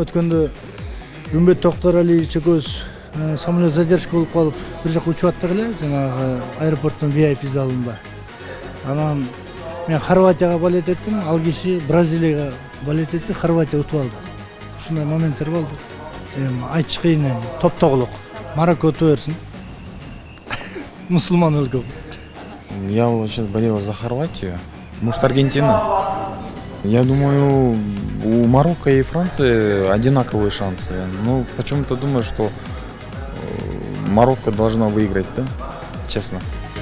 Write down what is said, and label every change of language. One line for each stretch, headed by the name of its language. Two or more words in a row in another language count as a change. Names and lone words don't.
Kyrgyz: Өткөндө Үмбөт Токтаралиевич экөөбүз самолет задержка болуп калып, бир жака учуп аттык эле, жанагы аэропорттун VIP залында. Анан мен Хорватияга болет эттим, ал киши Бразилияга болет этти, Хорватия утуп алды. Ушундай моменттер болду. Айтыш кыйын эми, топтогулук. Марокко утуп берсин. Мусулман өлкө.
Russian: Я вот сейчас болел за Хорватию. Может, Аргентина? Я думаю, у Марокко и Франции одинаковые шансы. Ну, почему-то думаю, что Марокко должна выиграть, да? Честно.